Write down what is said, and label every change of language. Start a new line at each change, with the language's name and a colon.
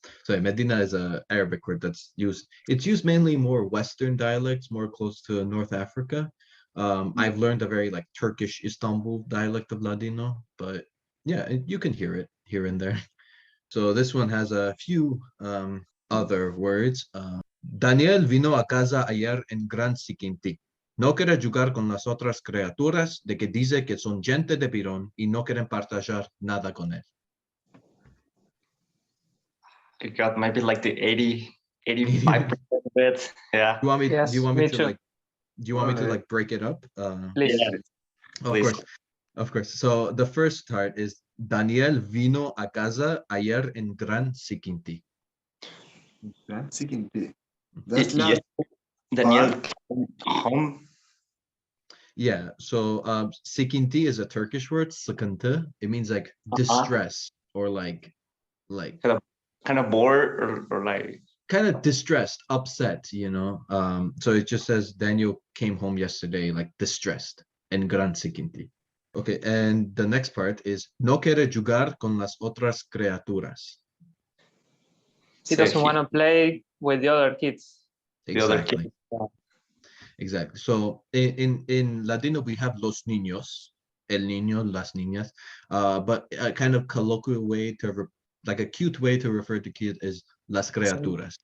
English: So Medina is an Arabic word that's used. It's used mainly more Western dialects, more close to North Africa. I've learned a very like Turkish Istanbul dialect of Ladino, but yeah, you can hear it here and there. So this one has a few other words.
Ladino: Daniel vino a casa ayer en gran siquinti. No quiere jugar con las otras criaturas de que dice que son gente de Pirón y no quieren partajar nada con él.
English: I got maybe like the 85% of it. Yeah. Do you want me? Yes, do you want me to too. like? Do you want me to like break it up? Please. Yeah. Of course. So the first part is
Ladino: Daniel vino a casa ayer en gran siquinti. Gran siquinti.
English: Yes. Daniel home. Yeah, so sıkıntı is a Turkish word, sıkıntı. It means like distress or like Kind of bored or like kind of distressed, upset, you know. So it just says Daniel came home yesterday like distressed and
Ladino: gran sıkıntı.
English: Okay, and the next part is
Ladino: no quiere jugar con las otras criaturas.
English: He so doesn't want to play with the other kids. the other Exactly. kid. Exactly. So in Ladino we have
Ladino: los niños, el niño, las niñas,
English: but a kind of colloquial way to like a cute way to refer to kids is las criaturas.